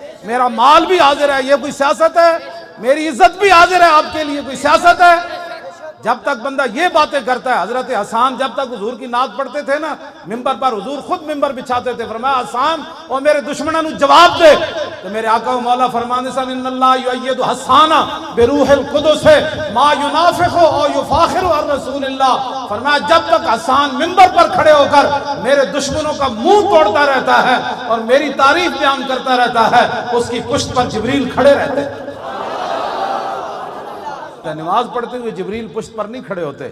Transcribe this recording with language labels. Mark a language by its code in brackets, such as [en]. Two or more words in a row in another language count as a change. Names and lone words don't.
[ur] میرا مال بھی حاضر ہے یہ کوئی سیاست ہے. میری عزت بھی حاضر ہے آپ کے لیے کوئی سیاست ہے. جب تک بندہ یہ باتیں کرتا ہے. حضرت حسان جب تک حضور کی نعت پڑھتے تھے نا ممبر پر حضور خود ممبر بچھاتے تھے. فرمایا حسان اور میرے دشمنوں نے جواب دے. تو میرے آقا و مولا فرمانے سے [ar] ان اللہ یؤید حسان بروح القدس ما ینافق او یفاخر عن رسول اللہ. [ur] فرمایا جب تک حسان ممبر پر کھڑے ہو کر میرے دشمنوں کا منہ توڑتا رہتا ہے اور میری تعریف بیان کرتا رہتا ہے اس کی پشت پر جبریل کھڑے رہتے ہیں. نماز پڑھتے ہوئے جبریل پشت پر نہیں کھڑے ہوتے.